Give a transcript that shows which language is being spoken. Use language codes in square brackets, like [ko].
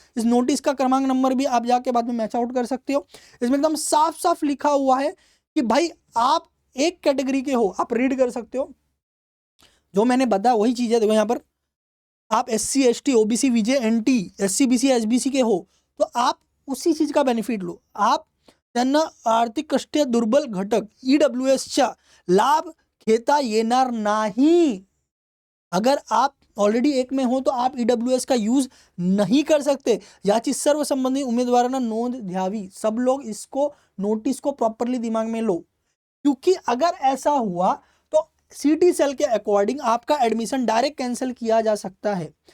[hi] इस नोटिस का क्रमांक नंबर भी आप जाके बाद में मैच आउट कर सकते हो। इसमें एकदम साफ साफ लिखा हुआ है कि भाई आप एक कैटेगरी के हो, आप रीड कर सकते हो। जो मैंने बताया वही चीज है, देखो यहाँ पर आप SC ST OBC VJ NT SC BC SBC के हो तो आप उसी चीज का बेनिफिट लो। [mr] आप त्यांना आर्थिकदृष्ट्या दुर्बल घटक ईडब्ल्यूएसचा लाभ घेता येणार नाही। [hi] अगर आप ऑलरेडी एक में हो तो आप ईडब्ल्यूएस का यूज नहीं कर सकते, [mr] याची सर्व संबंधित उम्मीदवारांना नोंद द्यावी। [hi] सब लोग इसको नोटिस को प्रॉपरली दिमाग में लो, क्योंकि अगर ऐसा हुआ तो सीटी सेल के अकॉर्डिंग आपका एडमिशन डायरेक्ट कैंसिल किया जा सकता है।